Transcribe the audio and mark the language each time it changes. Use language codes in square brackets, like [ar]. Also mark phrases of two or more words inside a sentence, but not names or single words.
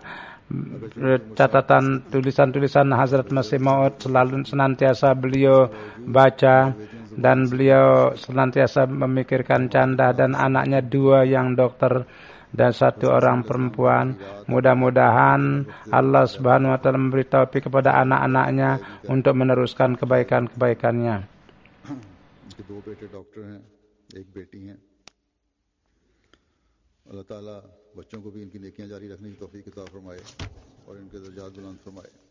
[id] Catatan tulisan-tulisan Hazrat Masih Maud selalu senantiasa beliau baca dan beliau senantiasa memikirkan canda dan anaknya 2 yang dokter dan 1 orang perempuan. Mudah-mudahan [ar] الله سبحانه و تعالى [id] memberi taufik kepada anak-anaknya untuk meneruskan kebaikan-kebaikannya. [ur] Dua بیٹے ڈاکٹر ہیں، ایک بیٹی ہیں. اللہ تعالیٰ بچوں کو بھی ان کی نیکیاں جاری رکھنے کی توفیق عطا فرمائے اور ان کے درجات بلند فرمائے.